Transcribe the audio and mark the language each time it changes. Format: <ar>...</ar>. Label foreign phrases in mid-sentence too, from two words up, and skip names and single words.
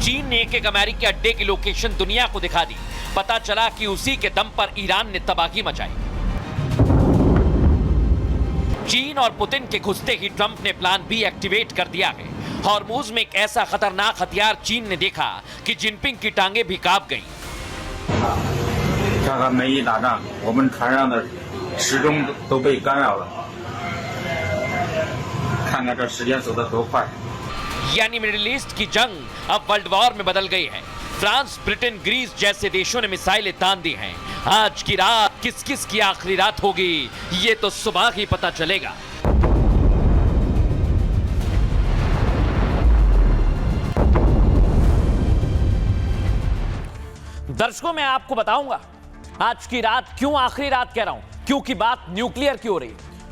<hi>चीन ने एक अमेरिकी अड्डे की लोकेशन दुनिया को दिखा दी। पता चला कि उसी के दम पर ईरान ने तबाही मचाई। चीन और पुतिन के घुसते ही ट्रंप ने</hi> <en>plan B activate</en> <hi>कर दिया है। हॉर्मुज में एक ऐसा खतरनाक हथियार चीन ने देखा कि जिनपिंग की टांगे भी कांप गईं।</hi> <zh>看看美伊打仗，我们船上的时钟都被干扰了。看看这时间走得多快。</zh> <hi>यानी मिडिल ईस्ट की जंग अब</hi> <en>world war</en> <hi>में बदल गई है। फ्रांस, ब्रिटेन, ग्रीस जैसे देशों ने मिसाइलें तान दी हैं। आज की रात किस किस की आखिरी रात होगी, ये तो सुबह ही पता चलेगा। दर्शकों, मैं आपको बताऊंगा आज की रात क्यों आखिरी रात कह रहा हूं, क्योंकि बात न्यूक्लियर की हो रही है।</hi>